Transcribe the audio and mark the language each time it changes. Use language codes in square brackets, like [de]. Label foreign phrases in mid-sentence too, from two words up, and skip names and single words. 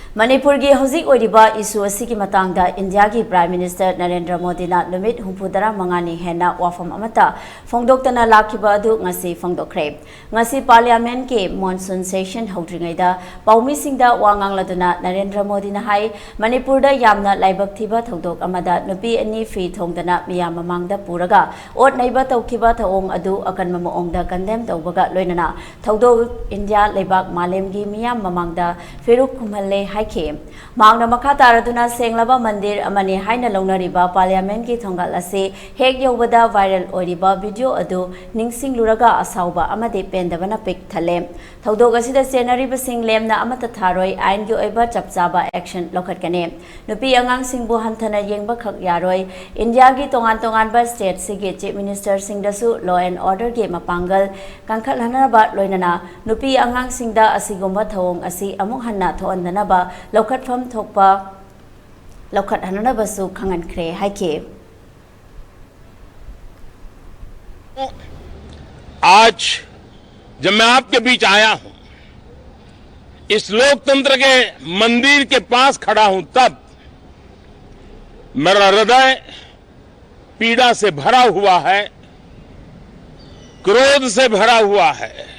[mni] मणिपुर की हौजिक ओइरिबा इशू असिगी मतंगदा इंडिया की [en] prime minister [mni] नरेंद्र मोदी ना नुमित हुंफुदरा मंगानी हेना वाफम अमता फोंदोक्तना लाखिबा अदु ngasi फोंदोखरे ngasi पार्लियामेंट के [en] monsoon session [mni] हौद्रिङैदा पाउमिसिंगदा वांगांगलादुना नरेंद्र मोदी ना हाई मणिपुर दा यामना लाइबक थिबा थौदोक अमदा नुपी अनि फी थोंदना मियाम ममांगदा पुरगा ओट नैबा तौखिबा थओंग अदु अकन ममओंगदा कंडेम तौबगा लोइनना थौदोक इंडिया लेबाक मालेमगी मियाम ममांगदा फेरुक कुमहले मांगना मखा तारदुना सेंगलाबा मंदिर अमने हाइना लौनरिबा पार्लियामेंट की थोंगाल असे हेक यौबदा वायरल ओरिबा वीडियो अदु निंगसिंग लुरगा असाउबा अमदे पेंदबना पिक थले थौदोग असिदा सेनरिबा सिंग लेमना अमता थारोय आइन की ओइबा चपचाबा एक्शन लौखटकने नुपी अंगांग सिंगबु हंथना येंगबा खक यारोय इंडिया की तोंगान तोंगानबा स्टेट सिगे [en] chief minister [mni] सिंगदसु [en] law and order [mni] के मपांगल कंखलहनबा लोइनना नुपी अंगांग सिंगदा असिगुंबा थौंग असी अमुक हन्ना थोअंदनबा लौखटफम थोकपा लौखटहनबसु खंगनख्रे हाइके। [hi] आज जब मैं आपके बीच आया हूं, इस लोकतंत्र के मंदिर के पास खड़ा हूं, तब मेरा हृदय पीड़ा से भरा हुआ है, क्रोध से भरा हुआ है।